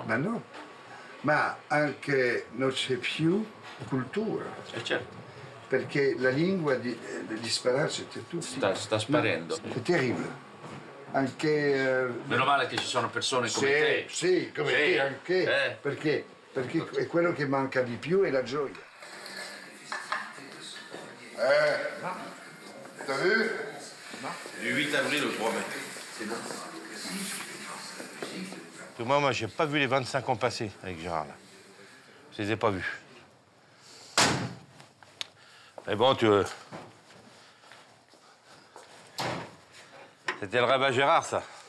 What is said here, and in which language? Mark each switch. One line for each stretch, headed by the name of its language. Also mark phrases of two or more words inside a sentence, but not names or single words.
Italian: Ma no, ma anche non c'è più cultura. Certo. Perché la lingua di dispararsi c'è tutto. Sta sparendo. È terribile. Anche... Meno male che ci sono persone come te. Sì, come te anche. Perché è quello che manca di più è la gioia.
French: T'as vu? Du 8 avril au 3 mai. C'est bon. Moi, j'ai pas vu les 25 ans passer avec Gérard, là. Je les ai pas vus. Mais bon, C'était le rêve à Gérard, ça.